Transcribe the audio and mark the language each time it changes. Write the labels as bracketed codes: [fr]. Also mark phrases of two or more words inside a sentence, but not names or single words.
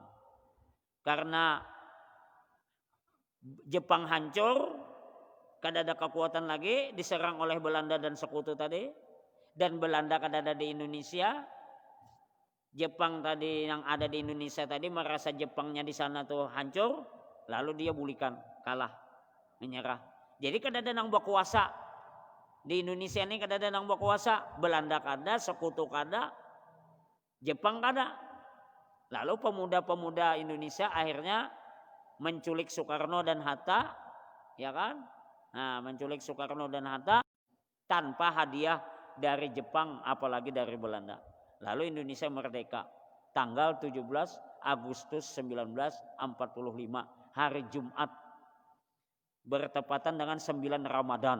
[id] Karena Jepang hancur, kada ada kekuatan lagi, diserang oleh Belanda dan sekutu tadi, dan Belanda kada ada di Indonesia. Jepang tadi yang ada di Indonesia tadi merasa Jepangnya di sana tuh hancur, lalu dia bulikan, kalah, menyerah. Jadi [bjn] kada ada nang [id] berkuasa di Indonesia ini, [bjn] kada ada nang [id] berkuasa. Belanda kada, sekutu kada, Jepang kada. Lalu pemuda-pemuda Indonesia akhirnya menculik Soekarno dan Hatta, ya kan? Nah, menculik Soekarno dan Hatta tanpa hadiah dari Jepang apalagi dari Belanda. Lalu Indonesia merdeka tanggal 17 Agustus 1945, hari Jumat, bertepatan dengan 9 Ramadan.